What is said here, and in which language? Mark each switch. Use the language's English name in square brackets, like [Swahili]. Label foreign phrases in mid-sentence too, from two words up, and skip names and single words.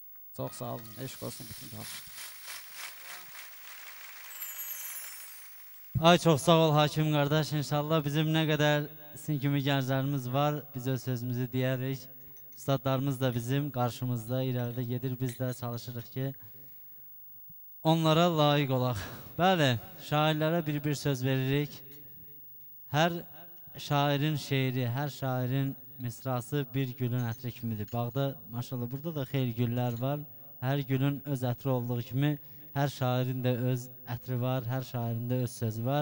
[Turkish] Çok sağ olun. [Azerbaijani] Eşk olsun bütün tamaşaçılar. [Turkish] Ay çok sağ ol Hakim kardeş. İnşallah bizim ne kadar [Azerbaijani] sizin kimi [Turkish] gençlerimiz var. Biz öz sözümüzü diyerek. Üstadlarımız da bizim karşımızda ileride gelir. [Azerbaijani] Biz de çalışırıq ki onlara layık olaq. Bəli, şairlərə bir söz veririk. Hər şairin şeiri, hər şairin misrası bir gülün ətri kimidir. Bağda maşallah burada da xeyli güllər var. Hər gülün öz ətri olduğu kimi hər şairin də öz ətri var, hər şairin də öz sözü var.